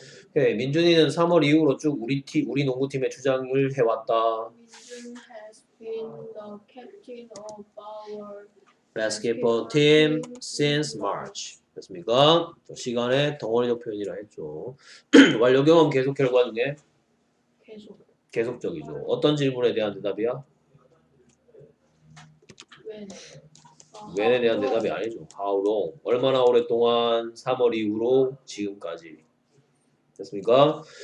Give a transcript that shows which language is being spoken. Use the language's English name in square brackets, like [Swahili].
[Korean] 오케이, 민준이는 3월 이후로 쭉 우리 농구팀의 주장을 해왔다. [English] 민준 has been the captain of our basketball team since March. [Korean] 됐습니까? 시간의 덩어리적 표현이라 했죠. 완료경험 계속 결과 중에 계속 계속적이죠. 어떤 질문에 대한 대답이야? [English] when [Korean] when에 대한 대답이 아니죠. [English] how long? [Korean] 얼마나 오랫동안 3월 이후로 지금까지. 됐습니까?